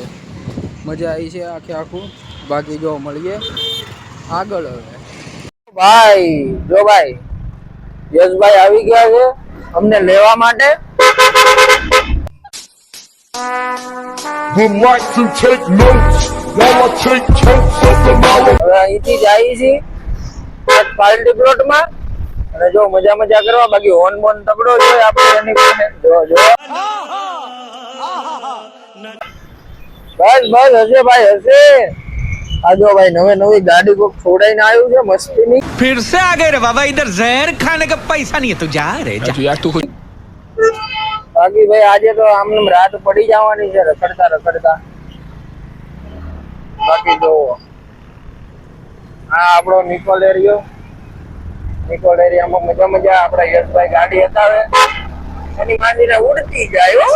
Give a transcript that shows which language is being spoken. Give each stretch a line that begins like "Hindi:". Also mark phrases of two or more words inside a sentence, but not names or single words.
Gujarati: મજા આવી છે આખે આખું. બાકી જો મળીએ આગળ. હવે ભાઈ જો ભાઈ યશભાઈ આવી ગયા છે અમને લેવા માટે.
English: Would like to take notes while I take totes of the knowledge.
Gujarati: હવે અહીંથી જાય છે પાર્ટી પ્લોટમાં અને જો મજા મજા કરવા. બાકી હોન બોન તગડો જોઈએ આપણે એની પાસે. જો જો બસ બસ હશે ભાઈ હશે. આ જો ભાઈ નવે નવી ગાડી કોક છોડાઈને આવ્યું છે મસ્તીની.
Hindi: फिर से आ गए रे बाबा, इधर जहर खाने का पैसा नहीं है, तू जा रे जा. यार तू
Gujarati: બાકી ભાઈ આજે તો આમને રાત પડી જવાની છે રખડતા રખડતા. બાકી જો આ આપણો નિકોલ એરિયામાં મજા મજા આપણા યશભાઈ ગાડી હતાવે એની માંડીને ઉડતી જાય હો.